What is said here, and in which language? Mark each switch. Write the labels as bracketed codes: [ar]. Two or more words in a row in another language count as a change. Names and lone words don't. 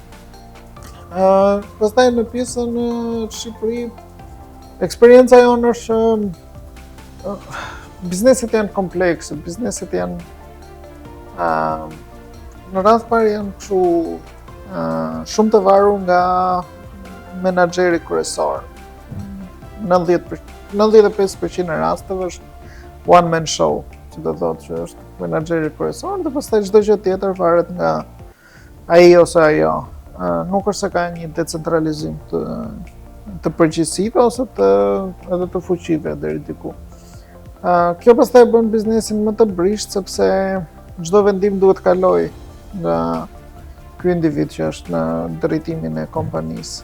[sq] Pastaj në pjesën në Shqipëri, eksperienca jonë është bizneset janë komplekse, bizneset janë në radhë parë janë kështu shumë të varur nga menaxheri kryesor. 95% e rasteve është [en] one man show, [sq] që do thotë që është menaxheri kryesor dhe pastaj çdo gjë tjetër varet nga ai ose ajo. Nuk është se ka një decentralizim të përgjegjësive ose edhe të fuqive deri diku. Kjo pastaj bën biznesin më të brisht sepse çdo vendim duhet kaloj nga ky individ që është në drejtimin e kompanisë.